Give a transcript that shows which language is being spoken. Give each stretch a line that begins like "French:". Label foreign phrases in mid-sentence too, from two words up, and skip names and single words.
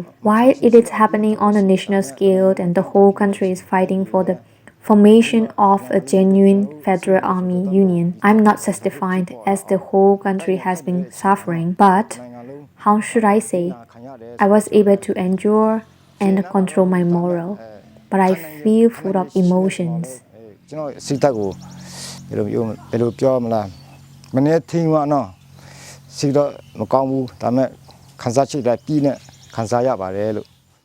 English: Why it is happening on a national scale and the whole country is fighting for the formation of a genuine federal army union. I'm not satisfied as the whole country has been suffering, but how should I say? I was able to endure and control my moral, but I feel full of emotions.
Burmese: စိတ်ဓာတ်ကိုဘယ်လိုပြောမလားမနေ့ထင်းမနော်စိတ်တော့မကောင်းဘူးဒါပေမဲ့ခံစားချက်လည်းပြည့်နဲ့ခံစားရပါတယ်လို့